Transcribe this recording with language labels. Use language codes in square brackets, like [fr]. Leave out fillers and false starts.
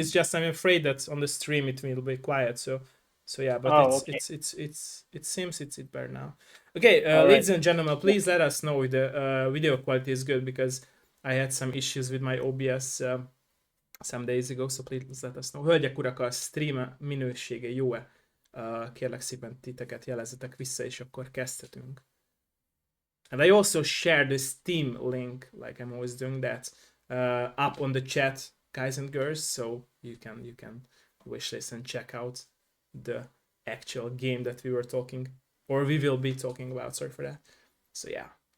[en] It's just I'm afraid that on the stream it will be quiet. So yeah, but it seems it's better now. Okay, ladies and gentlemen, please let us know if the video quality is good, because I had some issues with my OBS some days ago, so please let us know. [hu] Hölgyek, urak, a stream minősége jó-e? Kérlek szépen titeket jelezzetek vissza, és akkor kezdhetünk. [en] And I also share the Steam link, like I'm always doing that, up on the chat, guys and girls, so you can wishlist and check out the actual game that we were talking, or we will be talking about, sorry for that. So yeah.